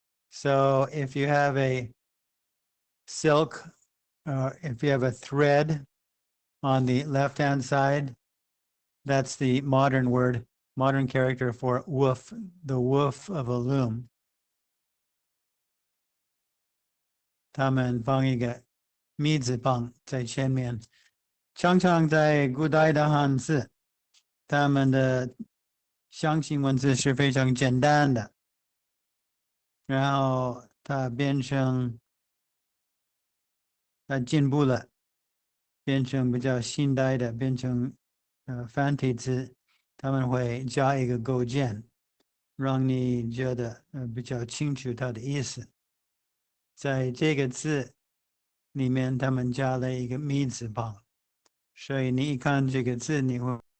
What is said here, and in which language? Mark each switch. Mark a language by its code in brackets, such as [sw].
[en] So if you have a silk, if you have a thread on the left-hand side, that's the modern word, modern character for woof, the woof of a loom. [zh] 他们放一个米字旁在前面，常常在古代的汉字，他们的象形文字是非常简单的，然后它变成，它进步了，变成比较现代的，变成繁体字，他们会加一个构件，让你觉得比较清楚它的意思。在这个字里面，他们加了一个米字旁，所以你一看这个字，你会